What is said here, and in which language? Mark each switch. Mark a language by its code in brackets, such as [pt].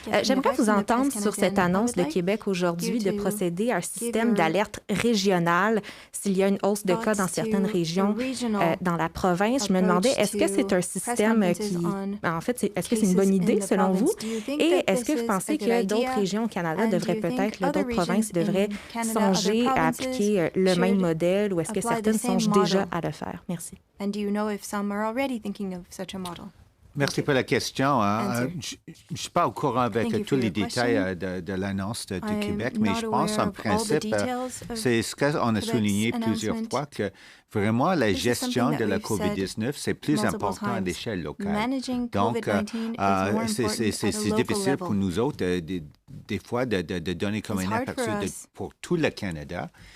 [fr] J'aimerais vous entendre sur cette annonce de Québec aujourd'hui de procéder à un système d'alerte régionale s'il y a une hausse de cas dans certaines régions dans la province. Je me demandais, est-ce que c'est un système qui... En fait, est-ce que c'est une bonne idée selon vous? Et est-ce que vous pensez que d'autres régions au Canada devraient peut-être, d'autres provinces devraient songer à appliquer le même modèle, ou est-ce que certaines songent déjà à le faire? Merci. [en] And do you know if some are already thinking of such a model? [fr] Merci pour la question. Je ne suis pas au courant avec tous les détails de l'annonce de Québec, mais je pense en principe, c'est ce qu'on a souligné plusieurs fois, que vraiment la gestion de la COVID-19, c'est plus important à l'échelle locale. Donc, c'est difficile pour nous autres, des fois, de donner comme un aperçu pour tout le Canada.